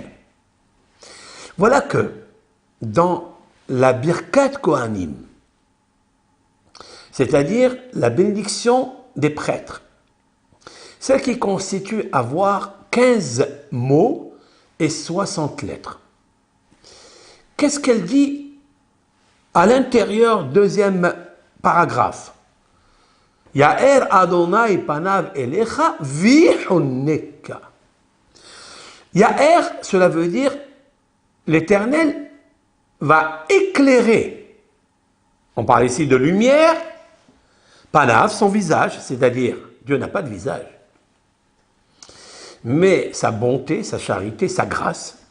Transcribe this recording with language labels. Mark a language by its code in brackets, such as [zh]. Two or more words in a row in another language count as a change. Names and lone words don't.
[fr] Voilà que dans la [he] ברכת כהנים, [fr] c'est-à-dire la bénédiction des prêtres, celle qui constitue avoir 15 mots et 60 lettres. Qu'est-ce qu'elle dit à l'intérieur, deuxième paragraphe? [he] יאר אדני פניו אליך ויחנך. [fr] Ya'er, cela veut dire l'Éternel va éclairer. On parle ici de lumière. Panav, son visage, c'est-à-dire Dieu n'a pas de visage. Mais sa bonté, sa charité, sa grâce.